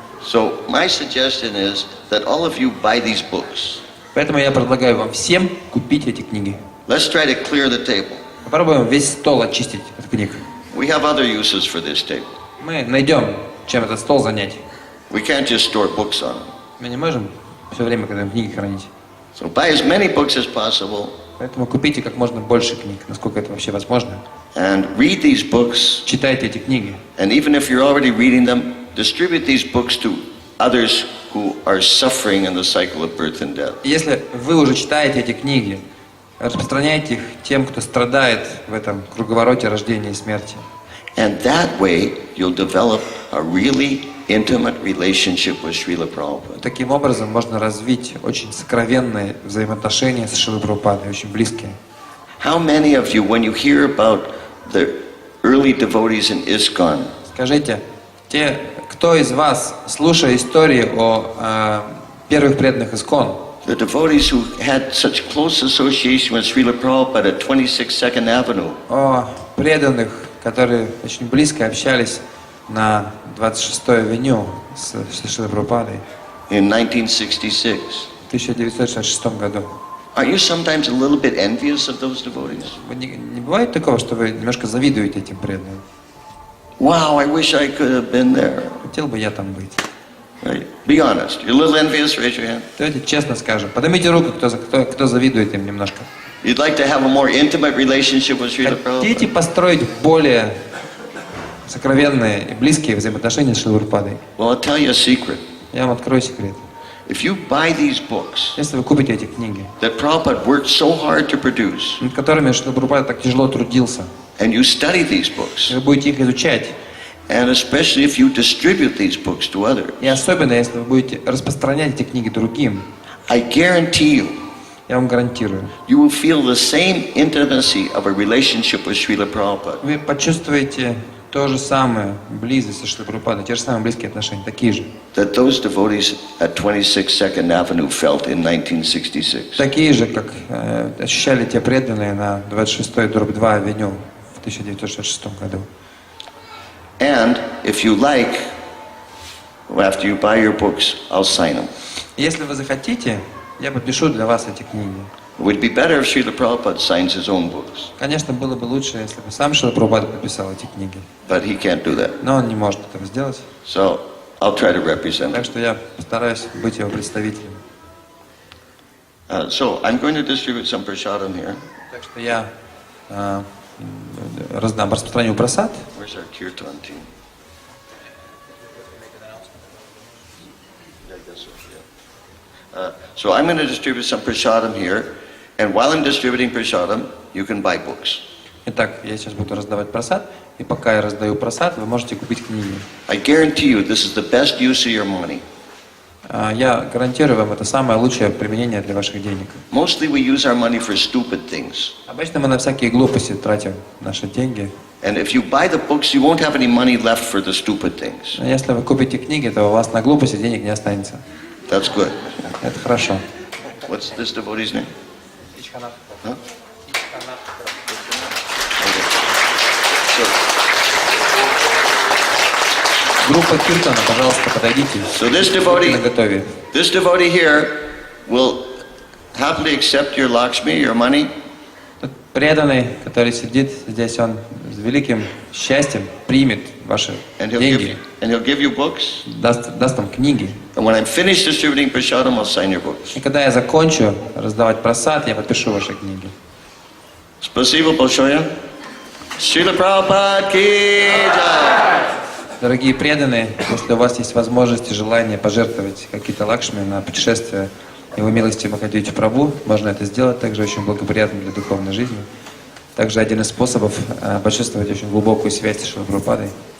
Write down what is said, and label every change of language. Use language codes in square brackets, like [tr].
[en] So my suggestion is that all of you buy these books. [ru] Поэтому я предлагаю вам всем купить эти книги. [en] Let's try to clear the table. [ru] Попробуем весь стол очистить от книг. [en] We have other uses for this table. [ru] Мы найдем, чем этот стол занять. [en] We can't just store books on it. [ru] Мы не можем все время, когда книги хранить. [en] So buy as many books as possible [ru] Поэтому купите как можно больше книг, насколько это вообще возможно. [en] and read these books. [ru] Читайте эти книги. [en] And even if you're already reading them, distribute these books to others who are suffering in the cycle of birth and death. [ru] И если вы уже читаете эти книги, распространяйте их тем, кто страдает в этом круговороте рождения и смерти. [en] And that way you'll develop a really intimate relationship with Srila Prabhupada. [ru] Таким образом можно развить очень сокровенные взаимоотношения с Шрилой Прабхупадой, очень близкие. [en] How many of you, when you hear about the early devotees in ISKCON, [ru] Скажите, кто из вас, слушая истории о первых преданных ИСККОН, [en] the devotees who had such close association with Srila Prabhupada at 26nd Avenue, [ru] о преданных, которые очень близко общались на 26-й авеню с Шрилой Прабхупадой [en] in 1966, [ru] в 1966 году. [en] are you sometimes a little bit envious of those devotees? [ru] Не бывает такого, что вы немножко завидуете этим преданным? [en] Wow, I wish I could have been there. [ru] Хотел бы я там быть. [en] Right? Be honest. You're a little envious, raise your hand. [ru] Давайте честно скажем. Поднимите руку, кто завидует им немножко. [en] You'd like to have a more intimate relationship with Srila [ru] Хотите [en] Prabhupada? [ru] построить более сокровенные и близкие взаимоотношения с Шрилой Прабхупадой? [en] Well, I'll tell you a secret. [ru] Я вам открою секрет. [en] If you buy these books [ru] Если вы купите эти книги, [en] that Prabhupada worked so hard to produce, [ru] над которыми Шрила Прабхупада так тяжело трудился, [en] and you study these [ru] и [en] books, [ru] вы будете их изучать, [en] and especially if you distribute these books to others, [ru] и особенно если вы будете распространять эти книги другим, [en] I guarantee you, [ru] я вам гарантирую, [en] you will feel the same intimacy of a relationship with Srila Prabhupada [ru] вы почувствуете то же самое, близость со Шрилой Прабхупадой, те же самые близкие отношения, такие же. [en] that those devotees at 26nd Avenue felt in 1966. [ru] Такие же, как ощущали те преданные на 26-2 авеню в 1966 году. [en] And if you like, after you buy your books, I'll sign them. [ru] Если вы захотите, я подпишу для вас эти книги. [en] It would be better if Srila Prabhupada signs his own books, [ru] Конечно, было бы лучше, если бы сам Шрила Прабхупада подписал эти книги. [en] but he can't do that. [ru] Но он не может этого сделать. [en] So I'll try to represent [ru] Так [en] him. [ru] что я постараюсь быть его представителем. [en] So I'm going to distribute some prasadam here. [ru] Так что я распространю просад. [en] Where's our kirtan team? Yeah, I guess so, yeah. So I'm going to distribute some prasadam here, and while I'm distributing prasadam, you can buy books. [ru] Итак, я сейчас буду раздавать просад, и пока я раздаю просад, вы можете купить книги. [en] I guarantee you this is the best use of your money. [ru] Я гарантирую вам, это самое лучшее применение для ваших денег. [en] Mostly we use our money for stupid things. [ru] Обычно мы на всякие глупости тратим наши деньги. [en] And if you buy the books, you won't have any money left for the stupid things. [ru] Но если вы купите книги, то у вас на глупости денег не останется. [en] That's good. [ru] Это хорошо. [en] What's this devotee's name? Huh? So, [ru] Группа Киртана, пожалуйста, подойдите. [en] So this [ru] Будьте наготове. [en] devotee here will happily accept your Lakshmi, your money, [ru] Тот преданный, который сидит здесь, он с великим счастьем примет ваши [en] and he'll [ru] деньги, [en] give you books. [ru] даст вам книги. [en] And when I'm finished distributing prasadam, I'll sign your books. [ru] И когда я закончу раздавать просад, я подпишу ваши книги. Спасибо большое. Srila Prabhupada ki jai. Дорогие преданные, если у вас есть возможность и желание пожертвовать какие-то лакшми на путешествие Его милости Махадьюти Прабху, можно это сделать, также очень благоприятно для духовной жизни. Также один из способов почувствовать очень глубокую связь с Шрилой Прабхупадой.